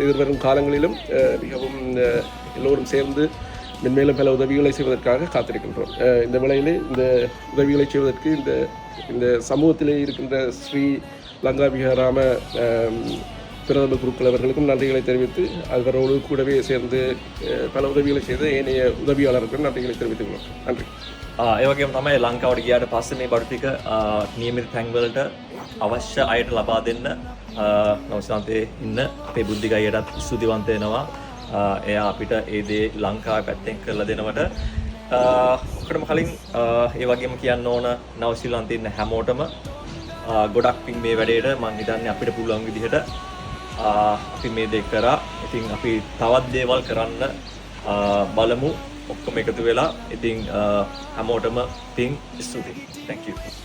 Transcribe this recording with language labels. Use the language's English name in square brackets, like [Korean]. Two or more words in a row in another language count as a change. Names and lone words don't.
[Tamil] எதிர்வரும் காலங்களிலும் மிகவும் எல்லோரும் சேர்ந்து மென்மேலும் பல உதவிகளை செய்வதற்காக காத்திருக்கின்றோம். இந்த வேளையிலே இந்த உதவிகளை செய்வதற்கு இந்த சமூகத்திலே இருக்கின்ற ஸ்ரீ லங்கா விஹாராம பிரதம குருக்கள் அவர்களுக்கும் நன்றிகளை தெரிவித்து அவரோடு கூடவே சேர்ந்து பல உதவிகளை செய்த ஏனைய உதவியாளர்களுக்கும் நன்றிகளை தெரிவித்துக் கொள்கிறோம். நன்றி. [Sinhala] ඒ වගේම තමයි ලංකාවට ගියාට පස්සේ මේ බඩු ටික නියමිත තැන්වලට අවශ්‍ය අයට ලබා දෙන්න නවසීලන්තයේ ඉන්න අපේ බුද්ධික අයටත් ස්තුතිවන්ත වෙනවා. එයා අපිට ඒ දේ ලංකාවේ පැත්තෙන් කරලා දෙනවට ඔක්කොටම කලින් ඒ වගේම කියන්න ඕන නවසීලන්තයේ ඉන්න හැමෝටම ගොඩක් පිං මේ වැඩේට මම හිතන්නේ අපිට පුළුවන් විදිහට අපි මේ දේ කරා. ඉතින් අපි තවත් දේවල් කරන්න බලමු ඔක්කොම එකතු වෙලා. ඉතින් හැමෝටම පිං ස්තුතියි. [English] Thank you.